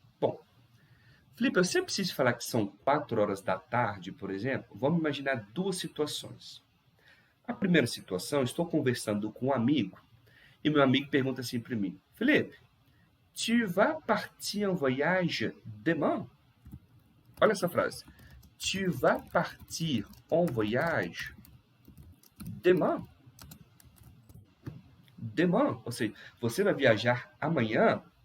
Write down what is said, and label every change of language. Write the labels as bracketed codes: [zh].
[pt] Bom, Felipe, eu sempre preciso falar que são 4 horas da tarde, por exemplo. Vamos imaginar duas situações. A primeira situação, estou conversando com um amigo, e meu amigo pergunta assim para mim, Felipe, [fr] tu vas partir en voyage demain? [pt] Olha essa frase. [fr] Tu vas partir en voyage demain? [pt] Demain, ou seja, você vai viajar amanhã?